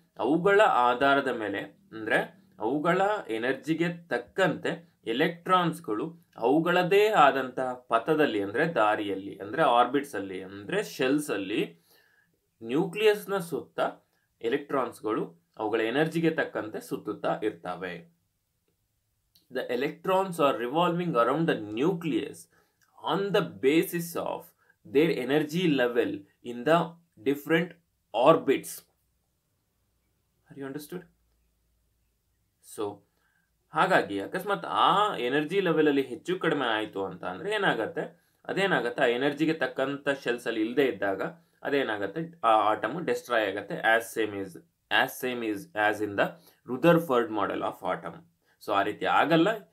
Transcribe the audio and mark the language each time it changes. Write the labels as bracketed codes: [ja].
[kn] ಅವುಗಳ ಆಧಾರದ ಮೇಲೆ ಅಂದ್ರೆ ಅವುಗಳ ಎನರ್ಜಿಗೆ ತಕ್ಕಂತೆ ಎಲೆಕ್ಟ್ರಾನ್ಸ್ಗಳು ಅವುಗಳದೇ ಆದಂತಹ ಪಥದಲ್ಲಿ ಅಂದ್ರೆ ದಾರಿಯಲ್ಲಿ ಅಂದ್ರೆ ಆರ್ಬಿಟ್ಸ್ ಅಲ್ಲಿ ಅಂದ್ರೆ ಶೆಲ್ಸ್ ಅಲ್ಲಿ ನ್ಯೂಕ್ಲಿಯಸ್ನ ಸುತ್ತ ಎಲೆಕ್ಟ್ರಾನ್ಸ್ಗಳು ಅವುಗಳ ಎನರ್ಜಿಗೆ ತಕ್ಕಂತೆ ಸುತ್ತುತ್ತಾ ಇರ್ತವೆ. [en] The electrons are revolving around the nucleus on the basis of their energy level in the different orbits. Are you understood? So [kn] ಹಾಗಾಗಿ ಅಕಸ್ಮಾತ್ ಆ ಎನರ್ಜಿ ಲೆವೆಲ್ ಅಲ್ಲಿ ಹೆಚ್ಚು ಕಡಿಮೆ ಆಯಿತು ಅಂತ ಅಂದ್ರೆ ಏನಾಗುತ್ತೆ, ಅದೇನಾಗುತ್ತೆ, ಆ ಎನರ್ಜಿಗೆ ತಕ್ಕಂತ ಶೆಲ್ಸ್ ಅಲ್ಲಿ ಇಲ್ಲದೆ ಇದ್ದಾಗ ಅದೇನಾಗುತ್ತೆ, ಆ ಆಟಮ್ ಡಿಸ್ಟ್ರಾಯ್ ಆಗುತ್ತೆ. [en] Same as in the Rutherford model of atom. [kn] So ಆ ರೀತಿ ಆಗಲ್ಲ.